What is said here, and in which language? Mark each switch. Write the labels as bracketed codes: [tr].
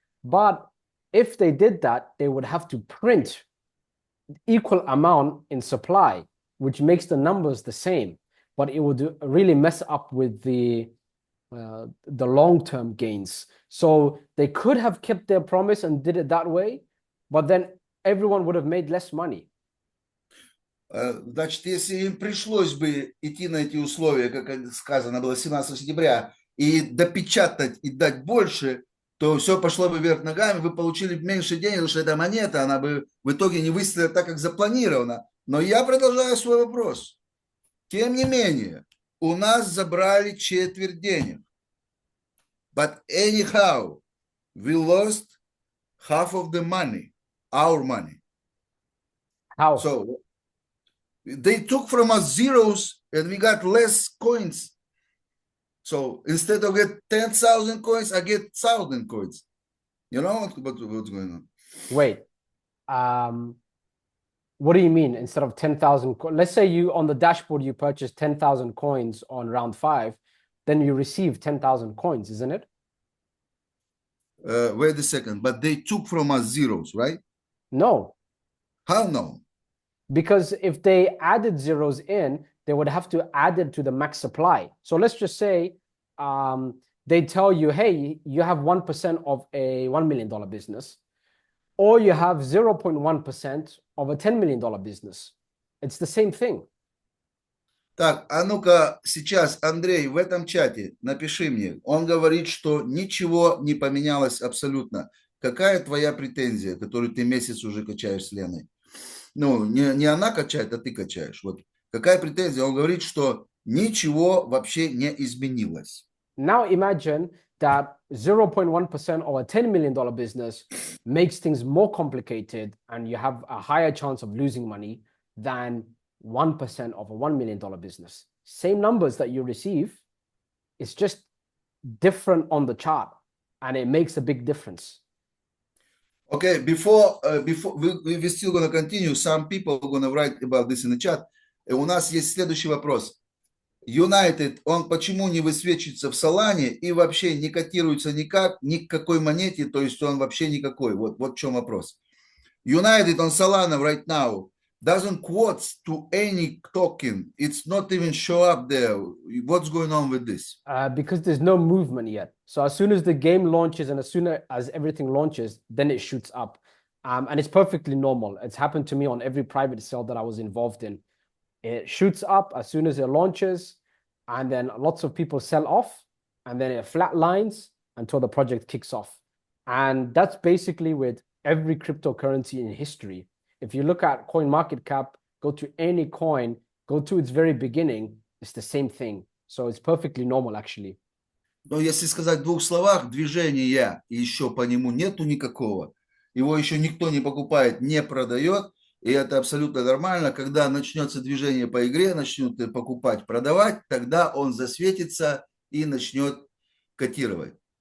[en] But if they did that, they would have to print equal amount in supply, which makes the numbers the same. But it would really mess up with the long-term gains. So they could have kept their promise and did it that way, but then everyone would have made less money. [ru] Значит, если им пришлось бы идти на эти условия, как сказано было 17 сентября, и допечатать и дать больше, то все пошло бы вверх ногами, вы получили меньше денег, потому что эта монета, она бы в итоге не выстрелила так, как запланировано. Но я продолжаю свой вопрос. Тем не менее, у нас забрали четверть денег. [en] But anyhow, we lost half of the money, our money. How? So they took from us zeros and we got less coins. So instead of get 10,000 coins, I get 1,000 coins. You know what's going on? Wait. What do you mean instead of 10,000? Let's say you on the dashboard, you purchase 10,000 coins on round 5, then you receive 10,000 coins, isn't it? Wait a second. But they took from us zeros, right? No. How no? Because if they added zeros in, they would have to add it to the max supply. So let's just say they tell you, hey, you have 1% of a $1 million business, or you have 0.1% of a $10 million business. It's the same thing. [ru] Так, а ну-ка сейчас, Андрей, в этом чате напиши мне. Он говорит, что ничего не поменялось абсолютно. Какая твоя претензия, которую ты месяц уже качаешь с Леной? Ну, не она качает, а ты качаешь. Вот какая претензия? Он говорит, что ничего вообще не изменилось. [en] Now imagine that 0.1% of a $10 million business makes things more complicated and you have a higher chance of losing money than 1% of a $1 million business. Same numbers that you receive, it's just different on the chart and it makes a big difference. Okay, before we still gonna continue, some people gonna write about this in the chat. [ru] И у нас есть следующий вопрос. United, он почему не высвечивается в Солане и вообще не котируется никак, ни к какой монете, то есть он вообще никакой. Вот в чем вопрос. [en] United on Solana right now doesn't quote to any token. It's not even show up there. What's going on with this? Because there's no movement yet. So as soon as the game launches and as soon as everything launches, then it shoots up. And it's perfectly normal. It's happened to me on every private sale that I was involved in. It shoots up as soon as it launches, and then lots of people sell off, and then it flatlines until the project kicks off. And that's basically with every cryptocurrency in history. If you look at coin market cap, go to any coin, go to its very beginning, it's the same thing. So it's perfectly normal, actually. [ru] Но если сказать в двух словах, движения еще по нему нету никакого. Его еще никто не покупает, не продает. И это абсолютно нормально. Когда начнется движение по игре, начнут покупать, продавать, тогда он засветится и начнет котировать.